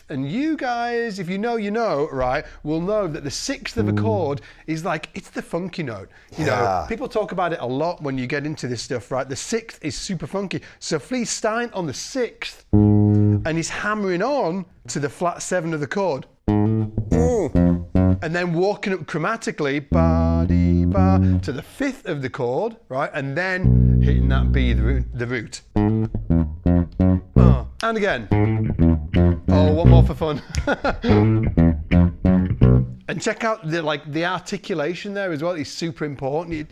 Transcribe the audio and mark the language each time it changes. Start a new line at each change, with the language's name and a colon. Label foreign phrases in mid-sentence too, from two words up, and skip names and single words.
English: And you guys, if you know, right, will know that the 6th of a chord is like, it's the funky note. You know, people talk about it a lot when you get into this stuff, right? The 6th is super funky. So Flea's starting on the 6th and he's hammering on to the flat 7 of the chord. and then walking up chromatically, ba-dee-ba, to the fifth of the chord, right? And then hitting that B, the root. And again. Oh, one more for fun. And check out the articulation there as well. It's super important.